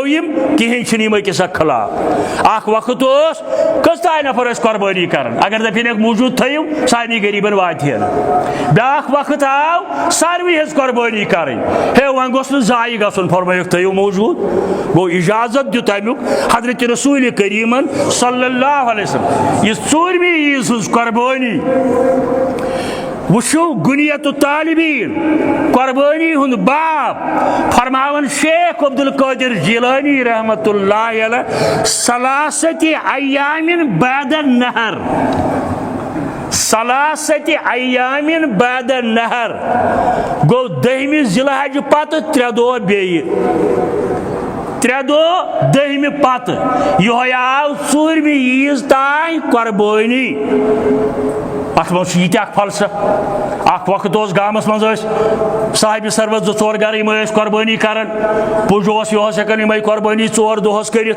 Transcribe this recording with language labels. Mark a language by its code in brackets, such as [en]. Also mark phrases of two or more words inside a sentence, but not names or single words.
[ks] یِم کِہینۍ چھِنہٕ یِم أکِس اکھ خلاف اکھ وقت اوس کٔژ تانۍ نفر ٲسۍ قۄربٲنی کران اگر دپینکھ موٗجوٗد تھٲیِو سارنٕے غریٖبن واتہِ ہا نہٕ بیاکھ وقت آو ساروٕے ہٕنٛز قۄربٲنی کرٕنۍ ہے وۄنۍ گوٚژھ نہٕ ضایہِ گژھُن فرمٲیکھ تھٲیِو موٗجوٗد گوٚو اجازت دیُت امیُک حضرت رسول کریٖمن [ar] صلی اللہ علیہ وسلم [ks] یہِ 4مہِ عیٖذ ہٕنٛز قۄربٲنی وٕچھو گُنیت الطالبین قۄربٲنی ہُنٛد باب فرماوان شیخ عبدالقادر جیلانی رحمتہ اللہ علیہ [ar] ثلاثة ایام بعد النہر [ks] 3 ایام بعد النہر گوٚو 10مہِ ذی الحج پتہٕ 3 دۄہ بیٚیہِ 3 دۄہ 10مہِ پتہٕ یِہوے آو 4مہِ عیٖذ تانۍ قۄربٲنی اتھ منٛز چھُ یہِ تہِ اکھ فلسفہٕ اکھ وقت اوس گامس منٛز ٲسۍ صاحبہِ سربت 2-4 گرٕ یِمے ٲسۍ قۄربٲنی کران پُج اوس یِہوس ہٮ۪کان یِمے قۄربٲنی 4 دۄہس کٔرِتھ